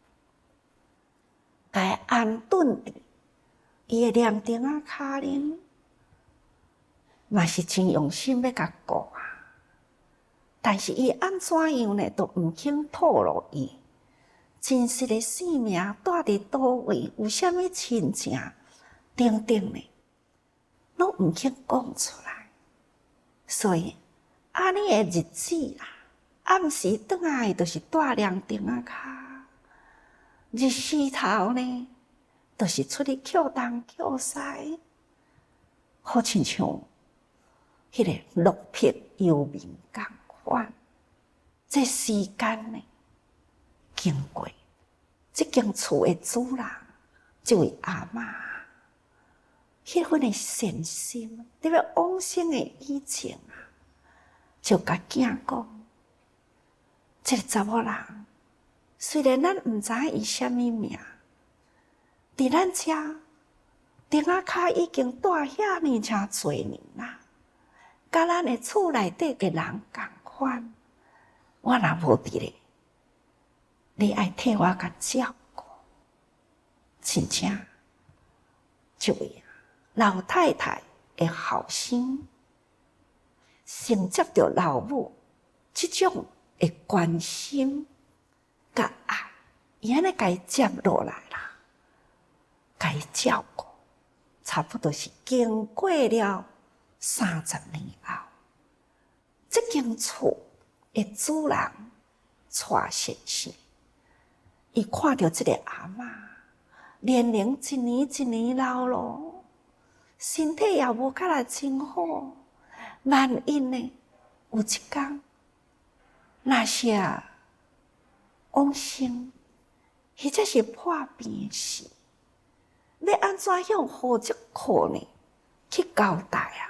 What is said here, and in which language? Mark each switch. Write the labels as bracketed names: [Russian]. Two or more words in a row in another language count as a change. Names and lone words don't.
[Min Nan Chinese] 甲伊安顿伫伊的凉亭骹顶，嘛是真用心要甲顾但是伊安怎样呢，都毋肯透露伊真实的姓名住伫倒位，有啥物亲情等等呢，拢毋肯讲出来。所以安尼的日子暗时转来就是住凉亭骹，日时头呢，就是出去捡东捡西，好亲像迄个落魄游民共款。这时间呢，经过这间厝的主人，这位阿嬷，迄份的善心，特别往生的以前啊，就甲囝讲，这个查某人，虽然咱毋知伊啥物名，伫咱遮顶仔骹已经住遐尼诚侪年啦，甲咱的厝内底嘅人共款，我若无伫咧，你爱替我甲照顾，真正这位老太太的后生，承接着老母这种的关心甲爱，伊安尼甲伊接落来啦，甲伊照顾，差不多是经过了30年后，这间厝的主人蔡先生，伊看到这个阿嬷年龄一年一年老咯，身体也无甲来真好，万一呢有一天，若是往生，或者是破病时，要安怎向户籍科呢去交代啊？